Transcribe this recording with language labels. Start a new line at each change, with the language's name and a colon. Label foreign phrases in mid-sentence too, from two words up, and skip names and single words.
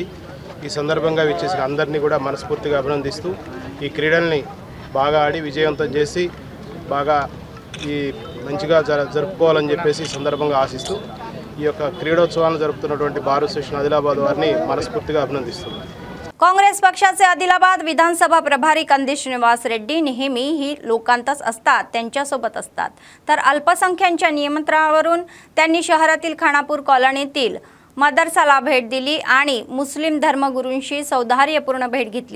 Telugu: ఈ సందర్భంగా విచ్చేసిన అందరినీ కూడా మనస్ఫూర్తిగా అభినందిస్తూ ఈ క్రీడల్ని బాగా ఆడి విజయవంతం చేసి బాగా ఈ మంచిగా జరుపుకోవాలని చెప్పేసి ఈ సందర్భంగా ఆశిస్తూ ఈ యొక్క क्रीडोत्सवाలను జరుపుతున్నటువంటి బార్ అసోసియేషన్ ఆదిలాబాద్ వారిని మనస్ఫूर्तीగా అభినందిస్తున్నాను.
Marathi: काँग्रेस पक्षाचे आदिलाबाद विधानसभा प्रभारी कंदी श्रीनिवास रेड्डी नेहमी ही लोकांतच असतात, त्यांच्यासोबत असतात. तर अल्पसंख्यांच्या नियंत्रणावरून त्यांनी शहरातील खानापूर कॉलनीतील मदरसाला भेट दिली आणि मुस्लिम धर्मगुरूंशी सौहार्दपूर्ण भेट घेतली.